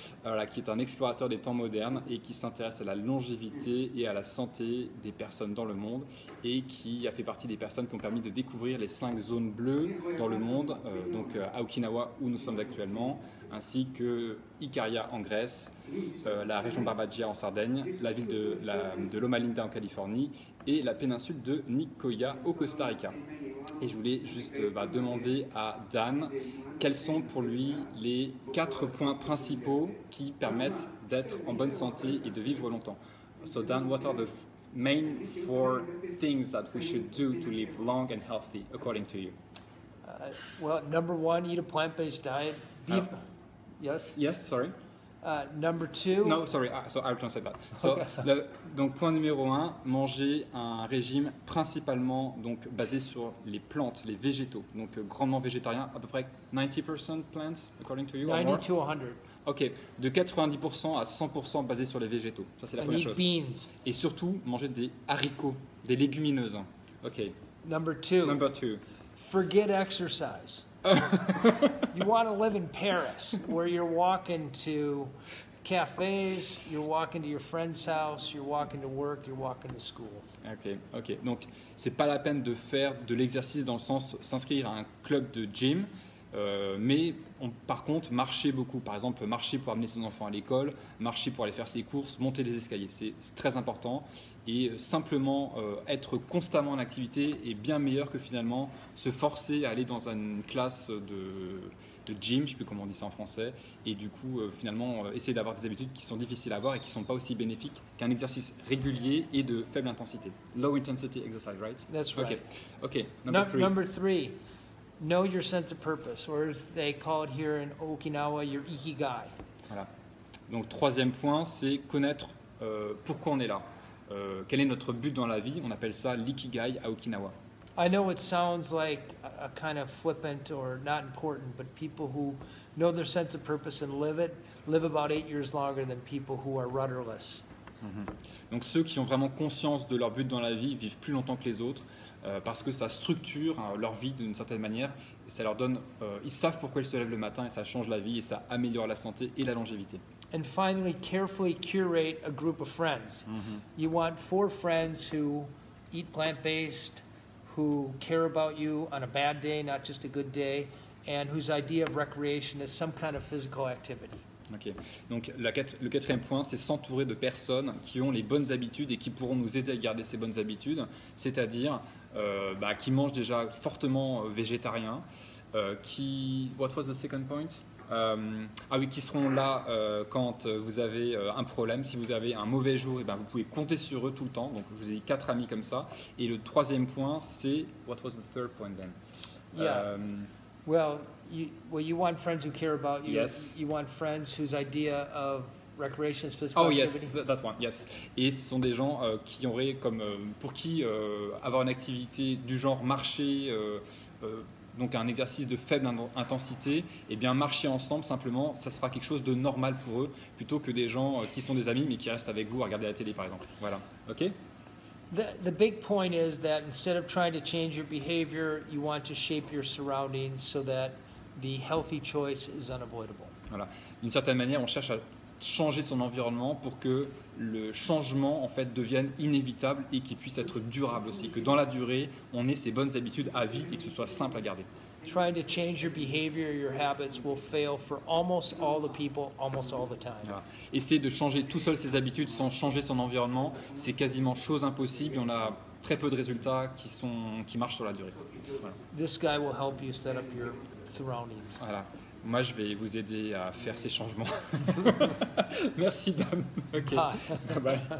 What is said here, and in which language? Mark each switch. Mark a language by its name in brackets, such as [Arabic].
[French] Voilà, qui est un explorateur des temps modernes et qui s'intéresse à la longévité et à la santé des personnes dans le monde et qui a fait partie des personnes qui ont permis de découvrir les 5 zones bleues dans le monde, donc à Okinawa où nous sommes actuellement, ainsi que Ikaria en Grèce, la région Barbagia en Sardaigne, la ville de Loma Linda en Californie et la péninsule de Nicoya au Costa Rica. Et je voulais juste demander à Dan quels sont pour lui les 4 points principaux qui permettent d'être en bonne santé et de vivre longtemps. [English] So Dan, what are the main 4 things that we should do to live long and healthy, according to you? Well, number 1, eat a plant-based diet. Yes? Yes, sorry. Number 2... No, sorry, so I'll translate that. [French] So, donc point numéro 1, manger un régime principalement donc, basé sur les plantes, les végétaux, donc grandement végétarien, à peu près 90% plants, [English] according to you? 90 to 100. [French] Ok, de 90% à 100% basé sur les végétaux, ça c'est la première chose. [English] Beans. [French] Et surtout, manger des haricots, des légumineuses. [English] Ok. Number 2. Number 2. Forget exercise. You want to live in Paris, where you're walking to cafes, you're walking to your friend's house, you're walking to work, you're walking to school. Ok. [French] Donc, c'est pas la peine de faire de l'exercice dans le sens s'inscrire à un club de gym, mais par contre, marcher beaucoup. Par exemple, marcher pour amener ses enfants à l'école, marcher pour aller faire ses courses, monter les escaliers. C'est très important. Et simplement être constamment en activité est bien meilleur que finalement se forcer à aller dans une classe de gym, je ne sais plus comment on dit ça en français, et du coup finalement essayer d'avoir des habitudes qui sont difficiles à avoir et qui ne sont pas aussi bénéfiques qu'un exercice régulier et de faible intensité. [English] Low intensity exercise, right? That's right. Okay. Number 3, know your sense of purpose, or as they call it here in Okinawa, your ikigai. [French] Voilà. Donc troisième point, c'est connaître pourquoi on est là. Quel est notre but dans la vie? On appelle ça l'ikigai à Okinawa. [English] I know it sounds like a kind of flippant or not important, but people who know their sense of purpose and live it live about 8 years longer than people who are rudderless. [French] Donc ceux qui ont vraiment conscience de leur but dans la vie vivent plus longtemps que les autres parce que ça structure leur vie d'une certaine manière. Et ça leur donne, ils savent pourquoi ils se lèvent le matin et ça change la vie et ça améliore la santé et la longévité. [English] And finally, carefully curate a group of friends. You want 4 friends who eat plant-based, who care about you on a bad day, not just a good day, and whose idea of recreation is some kind of physical activity. Ok. [French] Donc le 4e point, c'est s'entourer de personnes qui ont les bonnes habitudes et qui pourront nous aider à garder ces bonnes habitudes, c'est-à-dire qui mangent déjà fortement végétarien, [English] What was the second point? [French] Qui seront là quand vous avez un problème. Si vous avez un mauvais jour, vous pouvez compter sur eux tout le temps. Donc, je vous ai dit 4 amis comme ça. Et le 3e point, c'est... [English] What was the third point then? Yeah. You want friends who care about you. Yes. You want friends whose idea of recreation is physical activity. Oh yes, that one, yes. [French] Et ce sont des gens qui auraient pour qui avoir une activité du genre marcher... donc un exercice de faible intensité, et bien marcher ensemble simplement, ça sera quelque chose de normal pour eux, plutôt que des gens qui sont des amis mais qui restent avec vous à regarder la télé par exemple. Voilà, ok? [English] The big point is that instead of trying to change your behavior, you want to shape your surroundings so that the healthy choice is unavoidable. [French] Voilà, d'une certaine manière, on cherche à changer son environnement pour que le changement en fait devienne inévitable et qu'il puisse être durable aussi, que dans la durée on ait ces bonnes habitudes à vie et que ce soit simple à garder. [English] Trying to change your behavior, your habits will fail for almost all the people, almost all the time. [French] Voilà. Essayer de changer tout seul ses habitudes sans changer son environnement, c'est quasiment chose impossible et on a très peu de résultats qui marchent sur la durée. Voilà. [English] This guy will help you set up your surroundings. [French] Voilà. Moi, je vais vous aider à faire ces changements. Merci, Dan. [English] Okay. Bye. Bye.